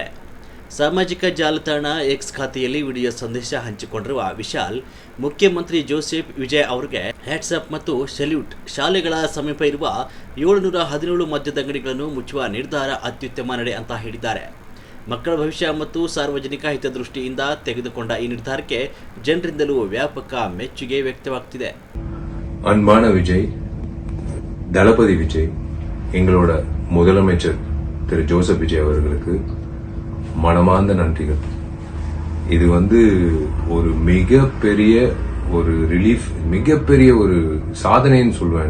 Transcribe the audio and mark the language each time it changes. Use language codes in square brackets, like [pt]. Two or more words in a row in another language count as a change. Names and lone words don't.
[kn] ಸಾಮಾಜಿಕ ಜಾಲತಾಣ ಎಕ್ಸ್ ಖಾತೆಯಲ್ಲಿ ವಿಡಿಯೋ ಸಂದೇಶ ಹಂಚಿಕೊಂಡಿರುವ ವಿಶಾಲ್, ಮುಖ್ಯಮಂತ್ರಿ ಜೋಸೆಫ್ ವಿಜಯ್ ಅವರಿಗೆ ಹ್ಯಾಟ್ಸಪ್ ಮತ್ತು ಸೆಲ್ಯೂಟ್. ಶಾಲೆಗಳ ಸಮೀಪ ಇರುವ 717 ಮದ್ಯದ ಅಂಗಡಿಗಳನ್ನು ಮುಚ್ಚುವ ನಿರ್ಧಾರ ಅತ್ಯುತ್ತಮ ನಡೆ ಅಂತ ಹೇಳಿದ್ದಾರೆ. ಮಕ್ಕಳ ಭವಿಷ್ಯ ಮತ್ತು ಸಾರ್ವಜನಿಕ ಹಿತದೃಷ್ಟಿಯಿಂದ ತೆಗೆದುಕೊಂಡ ಈ ನಿರ್ಧಾರಕ್ಕೆ ಜನರಿಂದಲೂ ವ್ಯಾಪಕ ಮೆಚ್ಚುಗೆ ವ್ಯಕ್ತವಾಗ್ತಿದೆ. [ta] அன்பான விஜய், தளபதி விஜய், எங்களோட முதலமைச்சர் திரு ஜோசப் விஜய் அவர்களுக்கு மனமார்ந்த நன்றிகள். இது ஒரு மிகப்பெரிய ஒரு ரிலீஃப், மிகப்பெரிய ஒரு சாதனைன்னு சொல்லுவேன்.